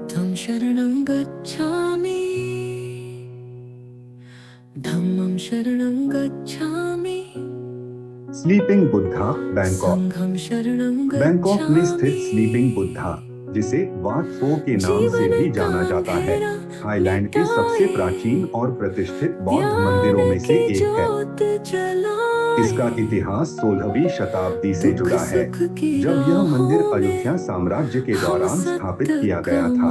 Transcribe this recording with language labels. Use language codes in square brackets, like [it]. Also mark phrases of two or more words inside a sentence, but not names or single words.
[pi] शरणं गच्छामि धम्मं शरणं गच्छामि [hi] स्लीपिंग बुद्धा बैंकॉक। [pi] संघं शरणं [hi] बैंकॉक में स्थित [pi] गच्छामि। [hi] स्लीपिंग बुद्धा, जिसे वाट फो के नाम से भी जाना जाता है, थाईलैंड के सबसे प्राचीन और प्रतिष्ठित बौद्ध मंदिरों में से एक है। इसका इतिहास 16वीं शताब्दी से जुड़ा है, जब यह मंदिर अयोध्या साम्राज्य के दौरान स्थापित किया गया था।